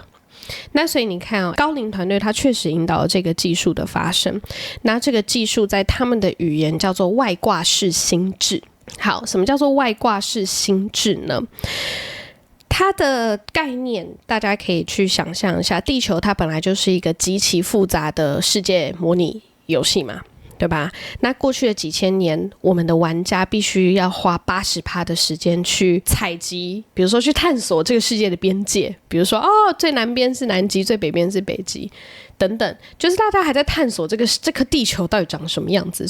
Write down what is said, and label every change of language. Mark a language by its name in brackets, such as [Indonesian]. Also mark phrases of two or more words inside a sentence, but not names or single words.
[Chinese] 那所以你看哦，高齡團隊它確實引導了這個技術的發生。那這個技術在他們的語言叫做外掛式心智。好，什麼叫做外掛式心智呢？它的概念大家可以去想象一下，地球它本來就是一個極其複雜的世界模擬遊戲嘛。 對吧？那過去的幾千年，我們的玩家必須要花80%的時間去採集，比如說去探索這個世界的邊界，比如說最南邊是南極，最北邊是北極，等等，就是大家還在探索這顆地球到底長什麼樣子。